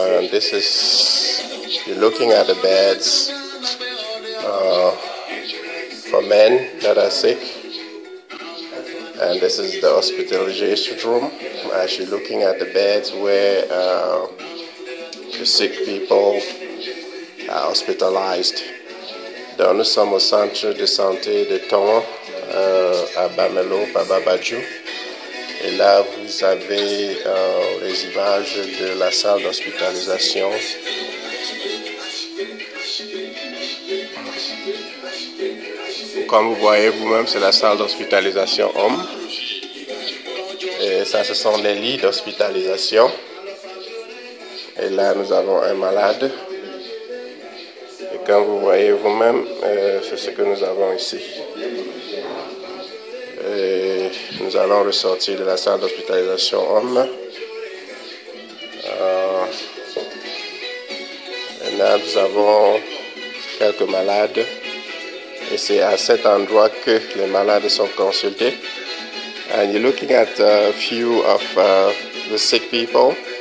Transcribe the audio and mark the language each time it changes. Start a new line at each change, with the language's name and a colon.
English: This is, you're looking at the beds for men that are sick. And this is the hospitalization room. I'm actually looking at the beds where the sick people are hospitalized.
French: Donc nous sommes au centre de santé de NTONG à Bamelo, BABADJOU. Et là, vous avez les images de la salle d'hospitalisation. Comme vous voyez vous-même, c'est la salle d'hospitalisation homme. Et ça, ce sont les lits d'hospitalisation. Et là, nous avons un malade. Et comme vous voyez vous-même, c'est ce que nous avons ici. Et nous allons ressortir de la salle d'hospitalisation homme. Et là, nous avons quelques malades. Et c'est à cet endroit que les malades sont consultés.
English: And you're looking at a few of the sick people.